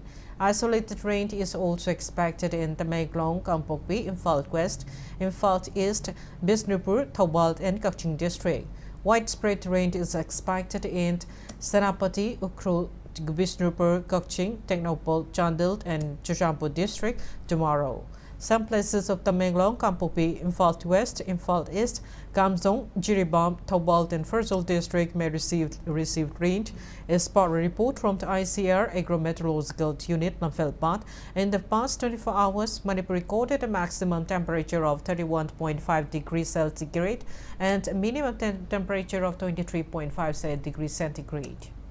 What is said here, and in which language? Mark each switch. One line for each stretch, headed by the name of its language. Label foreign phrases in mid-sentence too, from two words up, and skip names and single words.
English: Isolated rain is also expected in Tamenglong, Kampokpi, Imphal West, Imphal East, Bisnupur, Thobal, and Kaching district. Widespread rain is expected in Senapati, Ukhrul, Bisnupur, Kaching, Technopol, Chandil, and Churchampur district tomorrow. Some places of Tamenglong, Kampokpi, Imphal West, Imphal East, Kamsong, Jiribam, Thobal, and Ferjol district may receive rain. A spot report from the ICR Agrometeorological Unit Namfelpat. In the past 24 hours, Manipur recorded a maximum temperature of 31.5 degrees centigrade and a minimum temperature of 23.5 degrees centigrade.